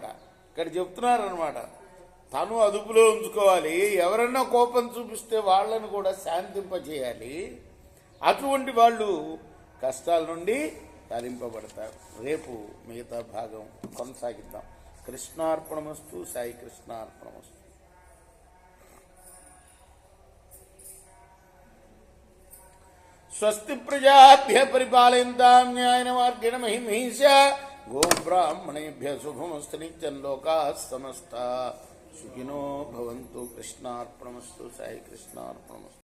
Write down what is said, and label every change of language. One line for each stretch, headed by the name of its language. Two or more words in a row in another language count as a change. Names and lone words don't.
Telugu: ఇక్కడ చెప్తున్నారనమాట, తను అదుపులో ఉంచుకోవాలి, ఎవరన్నా కోపం చూపిస్తే వాళ్ళను కూడా శాంతింపజేయాలి. అటువంటి వాళ్ళు కష్టాల నుండి తరింపబడతారు. రేపు మిగతా భాగం కొనసాగిద్దాం. కృష్ణార్పణమస్తు. సాయి కృష్ణార్పణమస్తు.
Sanskrit: స్వస్తి ప్రజాభ్య పరిపాలయంతాం న్యాయేన మార్గేణ మహిమహీషా గోబ్రాహ్మణేభ్య శుభమస్తు. నిత్యం లోకాః సమస్తాః సుఖినో భవంతు.
Telugu: కృష్ణార్పణమస్తు. సాయి కృష్ణార్పణమస్తు.